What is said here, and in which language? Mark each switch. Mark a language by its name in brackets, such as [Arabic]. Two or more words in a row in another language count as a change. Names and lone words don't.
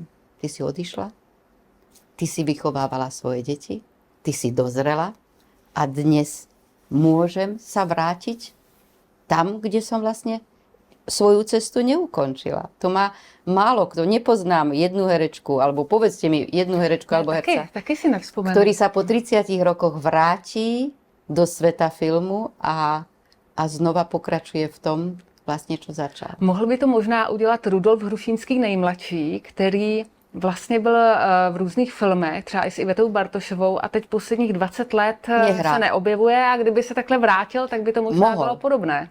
[Slovak] Ty si odišla, ty si vychovávala svoje deti, ty si dozrela a dnes môžem sa vrátiť tam, kde som vlastne svoju cestu neukončila. To má málo kto. Nepoznám jednu herečku, alebo povedzte mi jednu herečku alebo herca, [Czech] taky si nevzpomenu. [Slovak] ktorý sa po 30 rokoch vráti do sveta filmu a znova pokračuje v tom, vlastně, čo začal. [Czech] Mohl by to možná udělat Rudolf Hrušínský nejmladší, který vlastně byl v různých filmech, třeba i s Ivetou Bartošovou a teď posledních 20 let se neobjevuje a kdyby se takhle vrátil, tak by to možná bylo podobné.